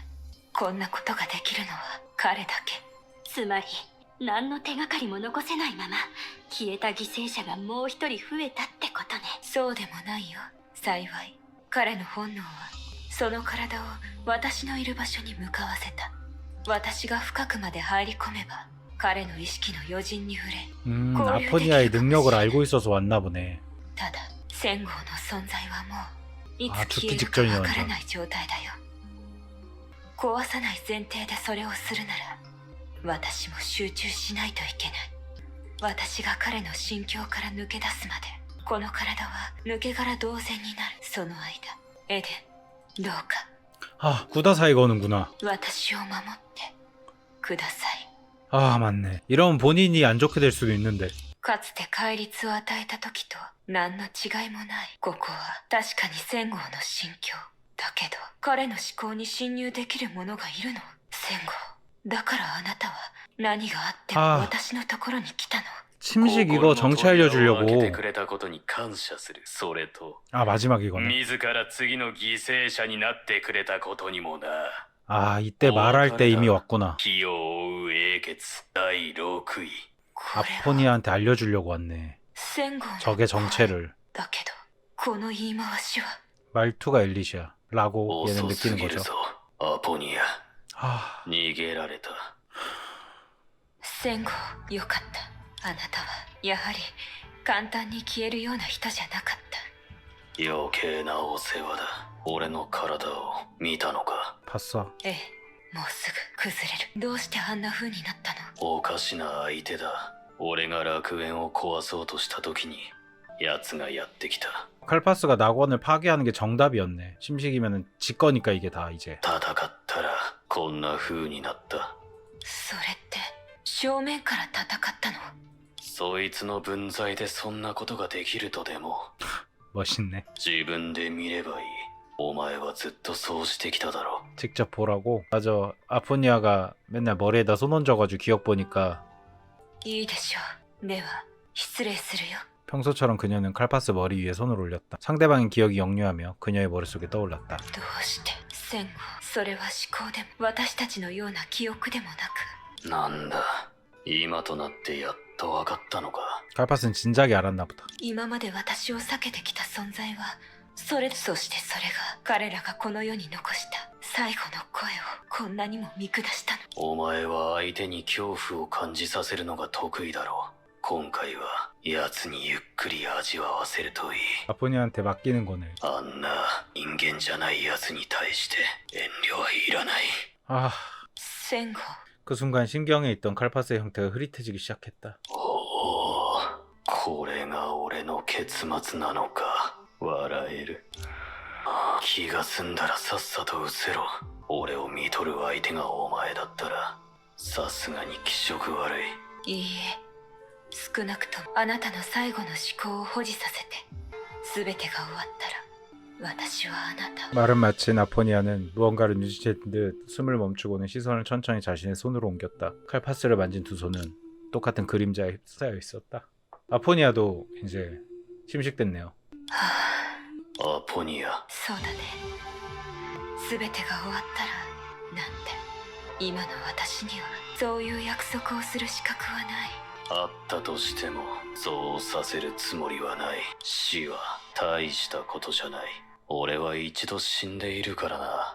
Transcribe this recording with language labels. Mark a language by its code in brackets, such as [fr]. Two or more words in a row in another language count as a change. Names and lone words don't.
[ja] こんなことができるのは彼だけ。つまり何の手がかりも残せないまま消えた犠牲者がもう一人増えたってことね。そうでもないよ。幸い彼の本能はその体を私のいる場所に向かわせた。私が深くまで入り込めば彼の意識の余人に触れ [ko] 아포니아의 능력을 알고 있어서 왔나 보네. [ja] ただ戦後の存在はもういつ [ko] 죽기 [ja] 消えるか [ko] 직전이야 [ja] わから [ko] 완전. [ja] ない状態だよ。壊さない前提でそれをするなら私も集中しないといけない。私が彼の心境から抜け出すまでこの体は抜け殻同然になる。その間エデンどうか [ko] 아 구다사이 거는구나. [ja] 私を守ってください。 [ko] 아 맞네. 이러면 본인이 안 좋게 될 수도 있는데. [ja] かつて戒律を与えた時と何の違いもない。ここは確かに戦後の心境だけど彼の思考に侵入できる者がいるの。戦後だからあなたは何があっても私のところに来たの。 [ko] 침식 이거 정체 알려주려고. [ja] 開けてくれたことに感謝する。それと [ko] 아 마지막 이거네. [ja] 自ら次の犠牲者になってくれたことにもな。 [ko] 아 이때 말할 때 이미 왔구나. [ja] 気を追う英傑第6位。 [ko] 아포니아한테 알려주려고 왔네. [ja] 戦後の [ko] 적의 정체를. [ja] だけどこの言い回しは [ko] 말투가 엘리시아 라고 얘는 [ja] 遅す [ko] 느끼는 [ja] ぎる [ko] 거죠. [ja] ぞアポニア。 [ko] 아 [ja] 逃げられた。戦後よかった。あなたはやはり簡単に消えるような人じゃなかった。余計なお世話だ。俺の体を見たのか。 [ko] 봤어. [ja] ええ、 もうすぐ崩れる。どうしてあんな風になったの？おかしな相手だ。俺が楽園を壊そうとした時に奴がやってきた。 [ko] 칼파스가 낙원을 파괴하는 게 정답이었네. 심식이면은 지 거니까 이게 다 이제. [ja] 戦ったらこんな風になった。それって正面から戦ったの？そいつの分際でそんなことができるとでも。 [ko] 멋있네. [ja] 自分で見ればいい。お前はずっとそうしてきただろ。 [ko] 직접 보라고. 맞아. 아포니아가 맨날 머리에다 손 얹어가지고 기억 보니까 [ja] いいでしょう。では失礼するよ。 [ko] 평소처럼 그녀는 칼파스 머리 위에 손을 올렸다. 상대방의 기억이 역류하며 그녀의 머릿속에 떠올랐다. [ja] どうして戦後、それは思考でも私たちのような記憶でもなく。なんだ、今となってやっと分かったのか。 [ko] 칼파스는 진작에 알았나 보다. [ja] 今まで私を避けてきた存在はそれ、そしてそれが彼らがこの世に残した最後の声をこんなにも見下したの。お前は相手に恐怖を感じさせるのが得意だろう。今回は奴にゆっくり味わわせるといい。 [ko] 아포니아한테 맡기는 거네. [ja] あんな人間じゃない奴に対して遠慮はいらない。 [ko] 아, [ja] 戦後、 [ko] 그 순간 신경에 있던 칼파스의 형태가 흐릿해지기 시작했다. [ja] おお、これが俺の結末なのか。笑える。気が済んだらさっさと失せろ。俺を見とる相手がお前だったらさすがに気色悪い。いいえ、少なくともあなたの最後の思考を保持させて全てが終わったら私はあなたを。 [ko] 말은 마친 아포니아는 무언가를 눈치챈 듯 숨을 멈추고는 시선을 천천히 자신의 손으로 옮겼다. 칼파스를 만진 두 손은 똑같은 그림자에 휩싸여 있었다. 아포니아도 이제 침식됐네요. [ja] アポニア。そうだね。全てが終わったらなんて、今の私にはそういう約束をする資格はない。あったとしてもそうさせるつもりはない。死は大したことじゃない。俺は一度死んでいるからな。